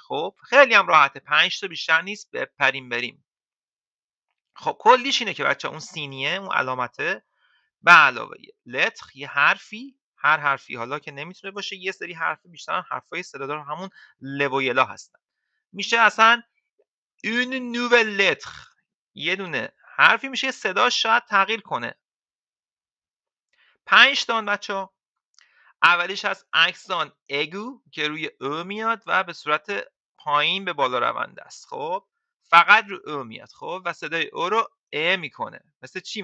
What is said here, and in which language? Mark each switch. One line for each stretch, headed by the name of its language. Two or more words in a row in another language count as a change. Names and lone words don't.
Persian: خب خیلی هم راحته، 5 تا بیشتر نیست، بپریم بریم. خب کلیش اینه که بچه‌ها اون سینیه، اون علامته، به علاوه لتر یه حرفی، هر حرفی حالا که نمیتونه باشه، یه سری حرف بیشتر حرفای صدادار همون لویلا هستن، میشه اصلا
French: une nouvelle lettre،
Persian: یه دونه حرفی میشه صداش شاید تغییر کنه. 5 تا بچه‌ها. اولیش هست
French: accent aigu
Persian: که روی او میاد و به صورت پایین به بالا رونده است. خب فقط رو او میاد. خب و صدای او رو ا میکنه. مثل چی؟